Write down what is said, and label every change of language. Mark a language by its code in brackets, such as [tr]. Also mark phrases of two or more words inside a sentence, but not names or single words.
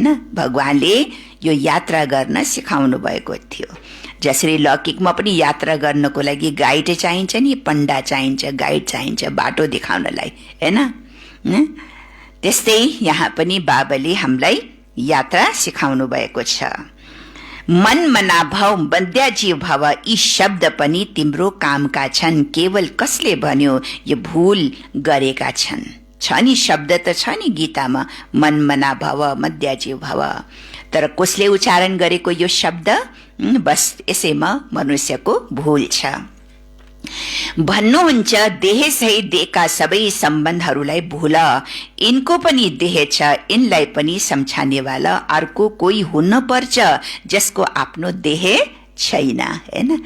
[ne] भगवानले यो यात्रा गर्न सिकाउनु भएको थियो। जसरी लौकिकमा पनि यात्रा गर्नको लागि गाइड चाहिन्छ नि, पण्डा चाहिन्छ, गाइड चाहिन्छ बाटो देखाउनलाई, हैन? त्यस्तै यहाँ पनि बाबाले हामीलाई यात्रा सिकाउनु भएको छ। [sa] मन मना भव बन्द्याजी भव, [ne] यी शब्द पनि तिम्रो कामका छन्। केवल कसले भन्यो यो भूल गरेका छन्। छ नि शब्द त छ नि गीतामा, [sa] मन मना भव मध्याजी भव, [ne] तर कसले उच्चारण गरेको यो शब्द? बस यसैमा मनुष्यको भूल छ। भन्नुहुन्छ देह सहित देहका सबै सम्बन्धहरूलाई भूल। यिनको पनि देह छ, यिनलाई पनि सम्झानेवाला अर्को कोही हुन पर्छ जसको आफ्नो देह छैन, हैन?